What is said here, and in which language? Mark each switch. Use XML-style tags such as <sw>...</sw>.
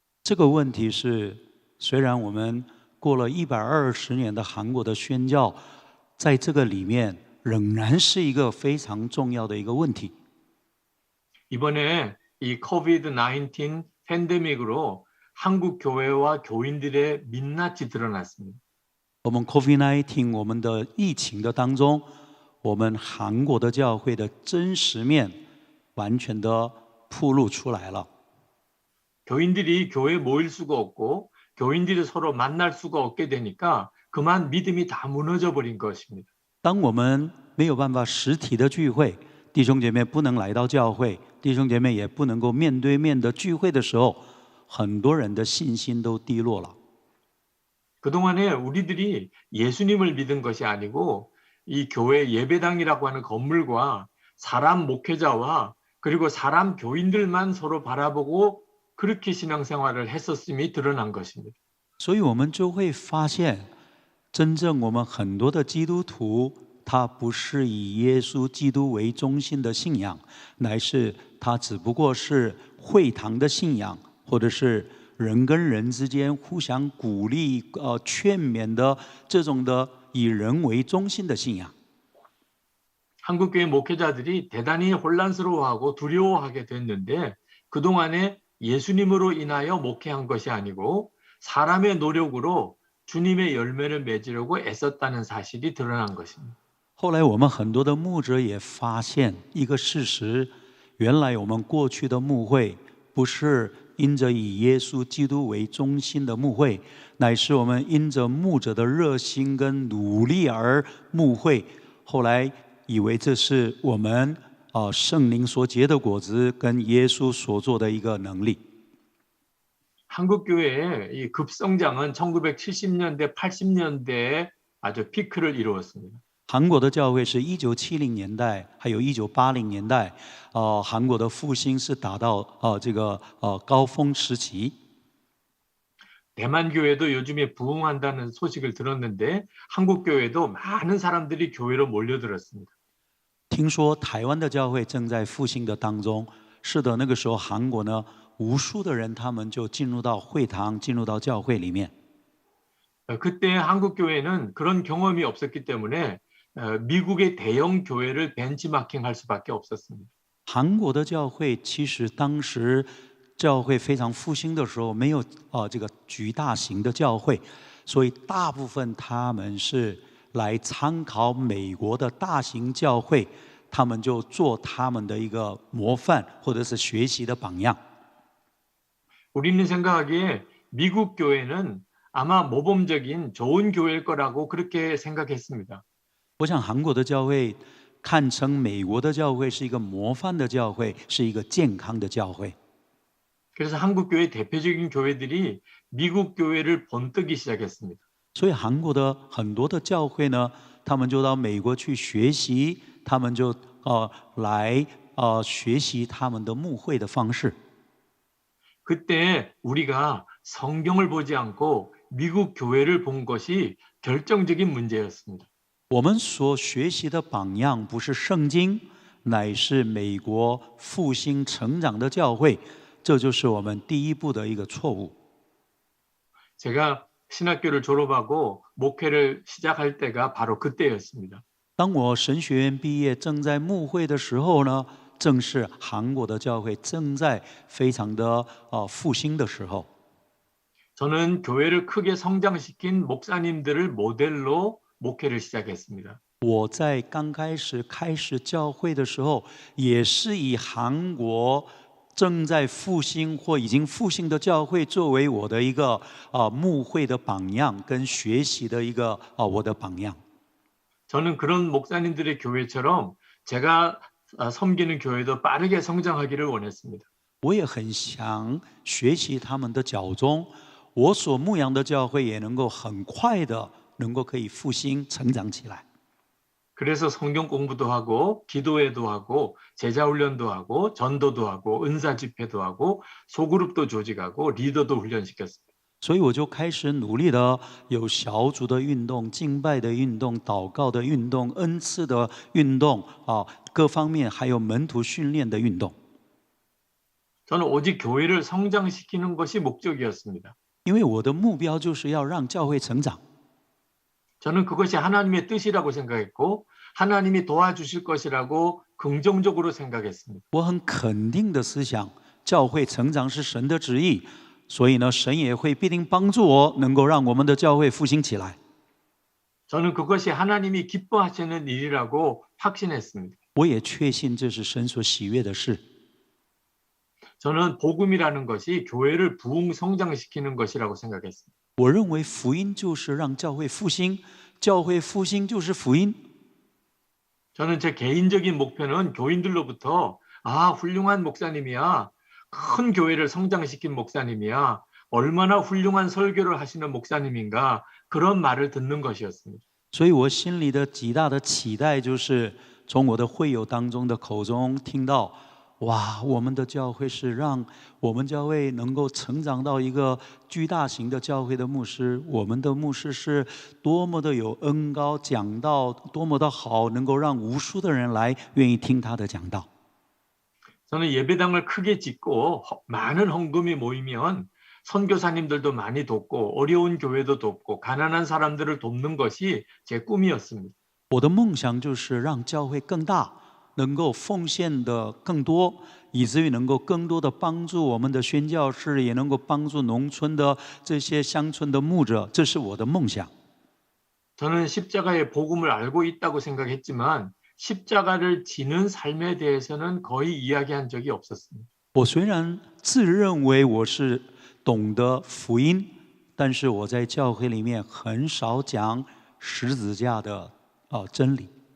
<zh>这个问题是，虽然我们过了120年的韩国的宣教，在这个里面仍然是一个非常重要的一个问题。</zh> <ko>이번에 이 COVID-19 팬데믹으로 한국 교회와 교인들의 민낯이 드러났습니다.</ko> <zh>我们 COVID-19 我们的疫情的当中，我们韩国的教会的真实面完全的暴露出来了。</zh> <ko>교인들이 교회에 모일 수가 없고 교인들이 서로 만날 수가 없게 되니까 그만 믿음이 다 무너져 버린 것입니다.</ko> <zh>当我们没有办法实体的聚会，弟兄姐妹不能来到教会，弟兄姐妹也不能够面对面的聚会的时候，很多人的信心都低落了。</zh> <ko>그동안에 우리들이 예수님을 믿은 것이 아니고 이 교회 예배당이라고 하는 건물과 사람 목회자와 그리고 사람 교인들만 서로 바라보고 그렇게 신앙생활을 했었음이 드러난 것입니다.</ko> <zh>所以我们就会发现，真正我们很多的基督徒，他不是以耶稣基督为中心的信仰，乃是他只不过是会堂的信仰，或者是人跟人之间互相鼓励、劝勉的这种的以人为中心的信仰。</zh> <ko>한국교회 목회자들이 대단히 혼란스러워하고 두려워하게 됐는데 그동안에 예수님으로 인하여 목회한 것이 아니고 사람의 노력으로 주님의 열매를 맺으려고 애썼다는 사실이 드러난 것입니다.</ko> <zh>后来我们很多的牧者也发现一个事实，原来我们过去的牧会不是因着以耶稣基督为中心的牧会，乃是我们因着牧者的热心跟努力而牧会。后来以为这是我们圣灵所结的果子跟耶稣所做的一个能力。</zh> <ko>한국교회의 이 급성장은 1970년대, 80년대에 아주 피크를 이루었습니다.</ko> <zh>韩国的教会是1970年代，还有1980年代，韩国的复兴是达到这个高峰时期。</zh> <ko>대만 교회도 요즘에 부흥한다는 소식을 들었는데 한국 교회도 많은 사람들이 교회로 몰려들었습니다.</ko> <zh>听说台湾的教会正在复兴的当中。是的，那个时候韩国呢，无数的人他们就进入到会堂，进入到教会里面。</zh> <ko>그때 한국 교회는 그런 경험이 없었기 때문에 미국의 대형 교회를 벤치마킹할 수밖에 없었습니다.</ko> <zh>韩国的教会其实当时教会非常复兴的时候，没有这个巨大型的教会，所以大部分他们是来参考美国的大型教会，他们就做他们的一个模范或者是学习的榜样。</zh> <ko>우리는 생각하기에 미국 교회는 아마 모범적인 좋은 교회일 거라고 그렇게 생각했습니다.</ko> <zh>我想韩国的教会看成美国的教会是一个模范的教会，是一个健康的教会。</zh> <ko>그래서 한국 교회 대표적인 교회들이 미국 교회를 본뜨기 시작했습니다.</ko> <zh>所以韩国的很多的教会呢，他们就到美国去学习，他们就来学习他们的牧会的方式。</zh> <ko>그때 우리가 성경을 보지 않고 미국 교회를 본 것이 결정적인 문제였습니다.</ko> <zh>我们所学习的榜样不是圣经，乃是美国复兴成长的教会，这就是我们第一步的一个错误。</zh> <ko>제가 신학교를 졸업하고 목회를 시작할 때가 바로 그때였습니다.</ko> <zh>当我神学院毕业，正在牧会的时候呢，正是韩国的教会正在非常的复兴的时候。</zh> <ko>저는 교회를 크게 성장시킨 목사님들을 모델로 목회를 시작했습니다.</ko> <zh>我在刚开始教会的时候，也是以韩国正在复兴或已经复兴的教会作为我的一个牧会的榜样，跟学习的一个我的榜样。</zh> <ko>저는 그런 목사님들의 교회처럼 제가 섬기는 교회도 빠르게 성장하기를 원했습니다.</ko> <zh>我也很想学习他们的脚踪，我所牧养的教会也能够很快的能够可以复兴成长起来。</zh> <ko>그래서 성경 공부도 하고 기도회도 하고 제자훈련도 하고 전도도 하고 은사 집회도 하고 소그룹도 조직하고 리더도 훈련시켰습니다.</ko> <zh>所以我就开始努力的有小组的运动、敬拜的运动、祷告的运动、恩赐的运动各方面还有门徒训练的运动。</zh> <ko>저는 오직 교회를 성장시키는 것이 목적이었습니다.</ko> <zh>因为我的目标就是要让教会成长。</zh> <ko>저는 그것이 하나님의 뜻이라고 생각했고 하나님이 도와주실 것이라고 긍정적으로 생각했습니다.</ko> <zh>我很肯定的思想，教会成长是神的旨意，所以呢，神也会必定帮助我，能够让我们的教会复兴起来。</zh> <ko>저는 그것이 하나님이 기뻐하시는 일이라고 확신했습니다.</ko> <zh>我也确信这是神所喜悦的事。</zh> <ko>저는 복음이라는 것이 교회를 부흥 성장시키는 것이라고 생각했습니다.</ko> <zh>我认为福音就是让教会复兴，教会复兴就是福音。</zh> <ko>저는 제 개인적인 목표는 교인들로부터 훌륭한 목사님이야. 큰 교회를 성장시킨 목사님이야. 얼마나 훌륭한 설교를 하시는 목사님인가. 그런 말을 듣는 것이었습니다.</ko> <zh>所以我心里的极大的期待就是从我的会友当中的口中听到，哇，我们的教会是让我们教会能够成长到一个巨大型的教会的牧师，我们的牧师是多么的有恩高，讲道多么的好，能够让无数的人来愿意听他的讲道。</zh> <ko>저는 예배당을 크게 짓고 많은 헌금이 모이면 선교사님들도 많이 돕고 어려운 교회도 돕고 가난한 사람들을 돕는 것이 제 꿈이었습니다.</ko> <zh>我的梦想就是让教会更大，能够奉献的更多，以至于能够更多的帮助我们的宣教士，也能够帮助农村的这些乡村的牧者，这是我的梦想。</zh> <ko>저는 십자가의 복음을 알고 있다고 생각했지만 십자가를 지는 삶에 대해서는 거의 이야기한 적이 없었습니다.</ko> <zh>我虽然自认为我是懂得福音，但是我在教会里面很少讲十字架的真理。</zh>